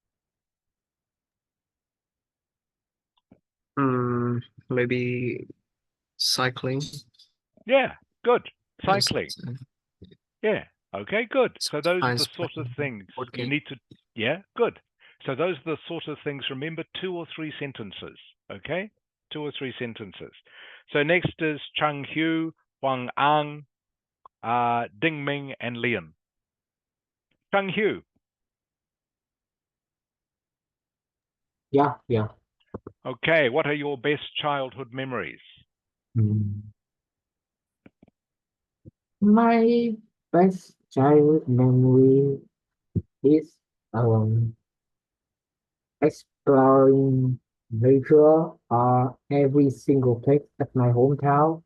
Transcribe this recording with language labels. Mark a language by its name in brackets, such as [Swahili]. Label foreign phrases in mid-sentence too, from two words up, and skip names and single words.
[English] Maybe cycling. Yeah, good. Yes. Cycling. Yeah. Okay, good. So those are the Sometimes sort of playing things board you game. need to, yeah, good. So those are the sort of things, remember, 2 or 3 sentences. Okay? 2 or 3 sentences. So next is Chang Hu, Huang Ang, Ding Ming, and Lian. Chang Hu. Yeah, yeah. Okay, what are your best childhood memories? My best childhood memory is exploring nature every single place at my hometown.